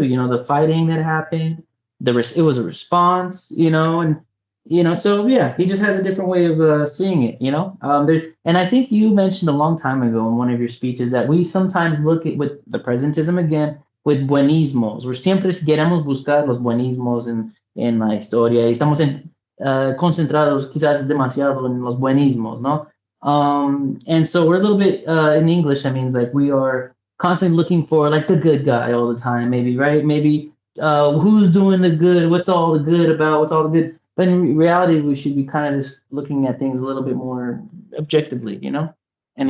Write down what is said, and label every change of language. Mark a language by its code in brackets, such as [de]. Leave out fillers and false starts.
[en] The fighting that happened. It was a response. So yeah, he just has a different way of seeing it. And I think you mentioned a long time ago in one of your speeches that we sometimes look at with the presentism again with buenismos. We're [es] siempre queremos buscar los buenismos en la historia y estamos concentrados quizás demasiado en los buenismos, ¿no? [en] And so we're a little bit in English. That means like we are constantly looking for like the good guy all the time, maybe, right? Maybe who's doing the good? What's all the good about? What's all the good? But in reality, we should be kind of just looking at things a little bit more objectively, and